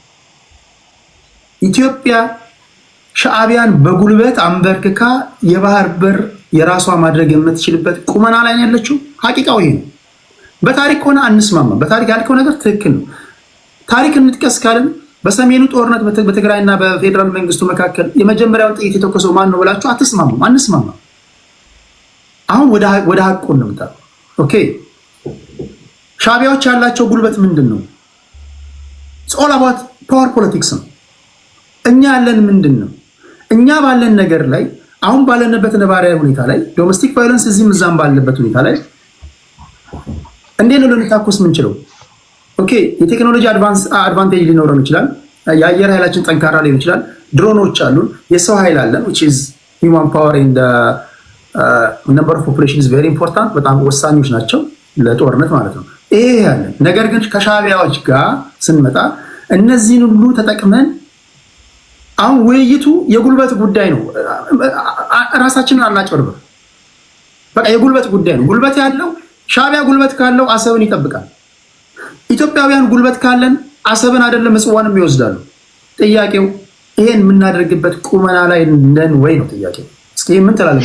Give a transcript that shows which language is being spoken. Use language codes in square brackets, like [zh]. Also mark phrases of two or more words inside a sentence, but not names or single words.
[am] ኢትዮጵያ ሻዕቢያን በጉልበት አንበርክካ የባህር በር የራሷ ማድረግ የምትችልበት ቁመና ላይ ነው ያለችው። ሐቂቃው ይሄ ነው። በታሪክ ሆነ አንስማማ። በታሪክ ያልከው ነገር ትክክል ነው። ታሪክ እንጥቀስ ካልን በሰሜኑ ጦርነት በትግራይና በፌደራል መንግስቱ መካከል የመጀመሪያውን ጥይት የተኮሰው ማን ነው ብላችሁ አትስማሙ። አንስማማ። አሁን ወደ ሐቁ እንምጣ። ኦኬ ሻዕቢያዎች ያላቸው ጉልበት ምንድን ነው? [en] it's all about power politics [am] ነው። እኛ ያለን ምንድን ነው? እኛ ባለን ነገር ላይ አሁን ባለንበት ነባራዊ ሁኔታ ላይ [en] domestic violence [am] እዚህም እዛም ባለበት ሁኔታ ላይ እንዴት ነው ልንታኮስ ምንችለው? ኦኬ የቴክኖሎጂ አድቫንቴጅ ሊኖረን ይችላል። የአየር ኃይላችን ጠንካራ ሊሆን ይችላል። ድሮኖች አሉን፣ የሰው ኃይል አለን [en] which is human power in the number of population is very important [am] በጣም ወሳኞች ናቸው ለጦርነት ማለት ነው። ይሄ ያለ ነገር ግን ከሻዕቢያዎች ጋር ስንመጣ እነዚህን ሁሉ ተጠቅመን አሁን ውይይቱ የጉልበት ጉዳይ ነው። ራሳችንን አናጭበርበር። በቃ የጉልበት ጉዳይ ነው። ጉልበት ያለው ሻዕቢያ ጉልበት ካለው አሰብን ይጠብቃል። ኢትዮጵያውያን ጉልበት ካለን አሰብን አይደለም ምጽዋንም ይወስዳሉ። ጥያቄው ይሄን የምናደርግበት ቁመና ላይ ነን ወይ ነው ጥያቄው። እስኪ ምን ትላለህ?